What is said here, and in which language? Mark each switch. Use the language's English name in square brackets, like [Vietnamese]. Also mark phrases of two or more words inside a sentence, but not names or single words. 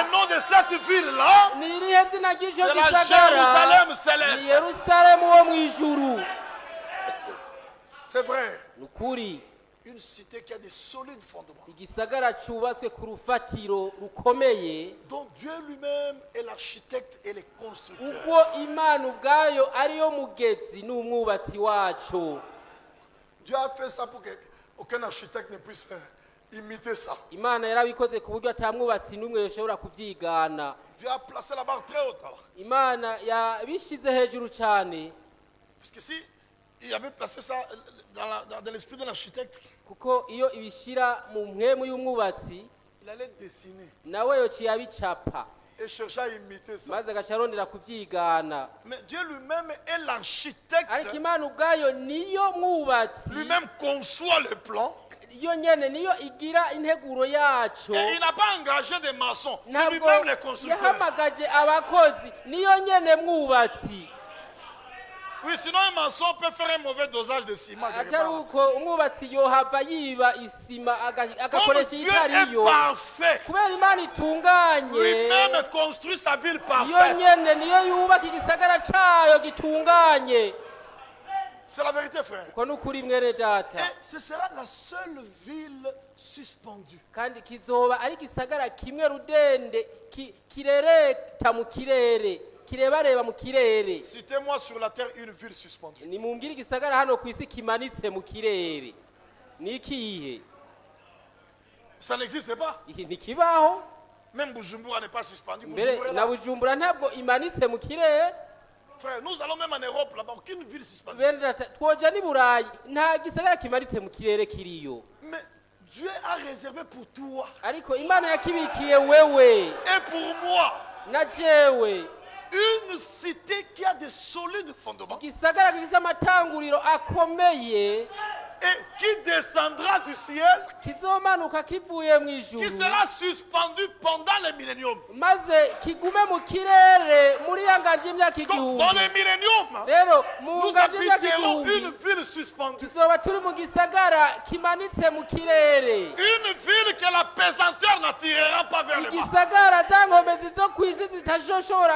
[French] le nom de cette ville-là? [Rundi] ni irihe zina ry'icyo [French] C'est la [Rundi] gisagara? [French] Jérusalem [Rundi] ni [French] céleste. [Rundi] Yerusalemu wo mu ijuru. [French] C'est vrai. [Rundi] ni ukuri, [French] Une cité qui a des solides fondements. [Rundi] igisagara cyubatswe ku rufatiro rukomeye, [French] Donc Dieu lui-même est l'architecte et le constructeur. [Rundi] ubwo imana ubwayo ariyo mugezi n'umwubatsi wacu. [French] Dieu a fait ça pour qu'aucun architecte ne puisse imiter ça. [Rundi] imana yarabikoze ku buryo atamwubatsi n'umwe yoshobora kubyigana. [French] Dieu a placé la barre très haute alors. [Rundi] imana yabishyize hejuru cyane, [French] Parce que si il avait placé ça dans l'esprit de l'architecte, [Rundi] kuko iyo ibishyira mu mpwemu y'umwubatsi [French] il allait dessiner [Rundi] nawe yociye abicapa [French] et chercher à imiter ça. [Rundi] maze agaca arondera kubyigana. [French] Mais Dieu lui-même est l'architecte, [Rundi] ariko imana ubwayo niyo mwubatsi, [French] lui-même conçoit le plan. [Rundi] iyo nyene niyo igira integuro yacu. [French] Et il n'a pas engagé des maçons, c'est [Rundi] ntabwo [French] lui-même le constructeur. [Rundi] yahamagaje abakozi, niyo nyene mwubatsi. [French] Oui, sinon un maçon peut faire un mauvais dosage de ciment. quelque [Rundi] atari [French] part. [Rundi] uko umwubatsi yohava yiba isima [French] Comme [Rundi] agakoresha [French] Dieu est [Rundi] itariyo. [French] parfait, [Rundi] kubera imana itunganye, [French] lui-même construit sa ville [Rundi] iyo [French] parfaite. [Rundi] nyene niyo yubaka igisagara cayo gitunganye. [French] C'est la vérité, frère. [Rundi] uko ni ukuri mwene data. [French] Et ce sera la seule ville suspendue. [Rundi] kandi kizoba ari igisagara kimwe rudende kirereta mu kirere, kirebareba mu kirere. [French] Citez-moi sur la terre une ville suspendue. [Rundi] nimumbwire igisagara hano ku isi kimanitse mu kirere. ni ikihe? [French] Ça n'existe pas. [Rundi] ntikibaho. [French] Même Bujumbura n'est pas suspendu. [Rundi] mbere [French] Bujumbura est [Rundi] na [French] là. [Rundi] Bujumbura ntabwo imanitse mu kirere. [French] Frère, nous allons même en Europe, là-bas, aucune ville suspendue. [Rundi] bene data, twoja ni Burayi nta gisagara kimanitse mu kirere kiriyo. [French] Mais Dieu a réservé pour toi [Rundi] ariko imana yakibikiye wewe [French] et pour moi [Rundi] na jewe [French] une cité qui a des solides fondements [Rundi] igisagara gifise amatanguriro akomeye, [French] et qui descendra du ciel, [Rundi] kizomanuka kivuye mu [French] qui [Rundi] ijuru [French] sera suspendu pendant le millénium. [Rundi] maze kigume mu kirere muri ya nganje y'imyaka [French] Donc, dans [Rundi] igihumbi. [French] le millénium, [Rundi] rero mu [French] nous [Rundi] nganje y'imyaka [French] habiterons une [Rundi] igihumbi [French] ville suspendue. [Rundi] tuzoba turi mu gisagara kimanitse mu kirere, [French] Une ville que la pesanteur n'attirera pas vers le bas. [Rundi] igisagara za nkomezi zo ku isi zitazoshobora